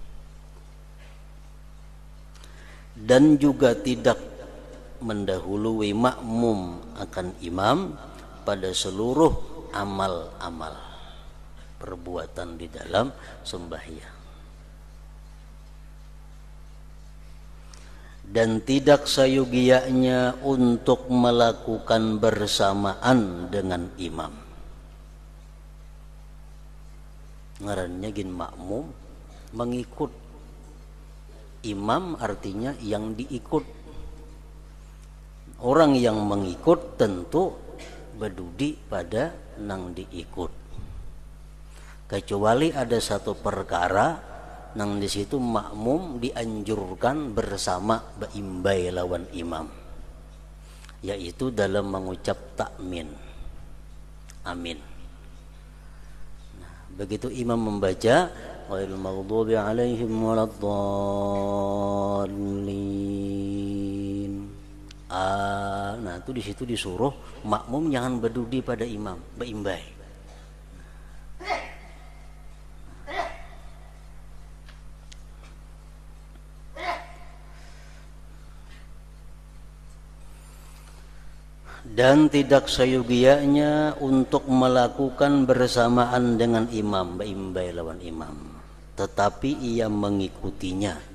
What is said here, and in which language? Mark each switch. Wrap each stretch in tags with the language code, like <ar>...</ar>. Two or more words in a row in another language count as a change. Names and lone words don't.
<ms>Dan juga tidak mendahului makmum akan imam pada seluruh amal-amal perbuatan di dalam sembahyang. Dan tidak sayugianya untuk melakukan bersamaan dengan imam.</ms> <bjn>Ngarannya gin</bjn> <ms>makmum mengikut imam, artinya yang diikut. Orang yang mengikut tentu berdudi pada nang diikut, kecuali ada satu perkara nang di situ makmum dianjurkan bersama</ms> <bjn>beimbai lawan</bjn> <ms>imam, yaitu dalam mengucap takmin, amin. Nah, begitu imam membaca</ms> <ar>غير المغضوب عليهم ولا الضالين,</ar> <ms>nah itu di situ disuruh makmum jangan berdudi pada imam, beimbai. Dan tidak sayugianya untuk melakukan bersamaan dengan imam,</ms> <bjn>beimbai lawan</bjn> <ms>imam, tetapi ia mengikutinya.</ms>